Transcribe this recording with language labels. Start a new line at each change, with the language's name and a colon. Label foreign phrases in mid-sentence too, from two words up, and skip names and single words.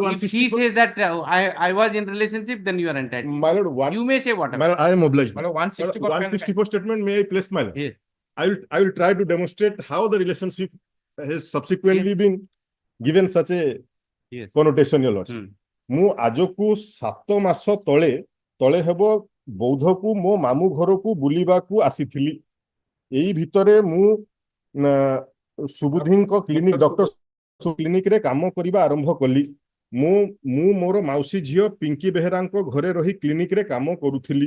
English: If she 164. says that I was in relationship, then you are entitled. My lord, You may say whatever. My lord, I am obliged. My lord, 164. 164 statement, may I place, my lord? Yes. I will try to demonstrate how the relationship has subsequently been given such a connotation, your lord.
Odia: ମୁଁ ଆଜକୁ 7 ମାସ ତଳେ ହେବ ବୌଦ୍ଧକୁ ମୋ ମାମୁଁ ଘରକୁ ବୁଲିବାକୁ ଆସିଥିଲି। ଏଇ ଭିତରେ ମୁଁ ସୁବୁଦ୍ଧିଙ୍କ
English: clinic doctor clinic
Odia: କାମ କରିବା ଆରମ୍ଭ କଲି। ମୁଁ ମୋର ମାଉସୀ ଝିଅ ପିଙ୍କି ବେହେରାଙ୍କ ଘରେ ରହି କ୍ଲିନିକରେ କାମ କରୁଥିଲି।